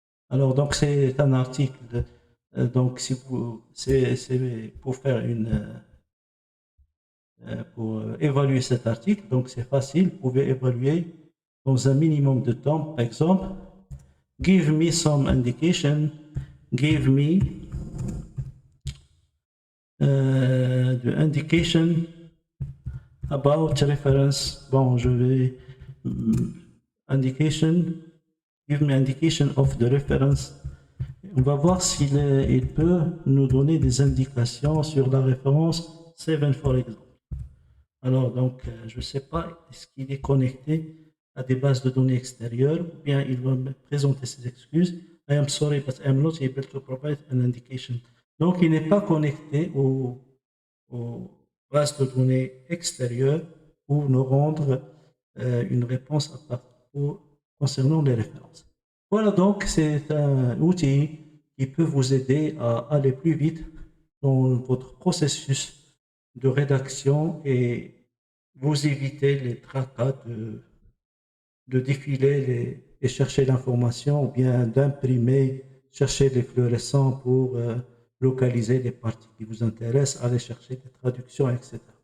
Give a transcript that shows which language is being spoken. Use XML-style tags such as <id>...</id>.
<fr>Alors, donc, c'est un article. Donc, si vous, c'est pour faire pour évaluer cet article. Donc, c'est facile. Vous pouvez évaluer dans un minimum de temps.</fr> <en>Par exemple, give me some indication. Give me the indication about reference. Bon, je vais indication. Give me indication of the reference.</en> <fr>On va voir s'il il peut nous donner des indications sur la référence 7, for exemple. Alors, donc, je ne sais pas, est-ce qu'il est connecté à des bases de données extérieures ou bien il va me présenter ses excuses.</fr> <en>I am sorry, but I am not able to provide an indication.</en> <fr>Donc, il n'est pas connecté aux bases de données extérieures pour nous rendre une réponse à propos concernant les références. Voilà, donc, c'est un outil qui peut vous aider à aller plus vite dans votre processus de rédaction et vous éviter les tracas de défiler et chercher l'information ou bien d'imprimer, chercher les fluorescents pour localiser les parties qui vous intéressent, aller chercher des traductions, etc.</fr>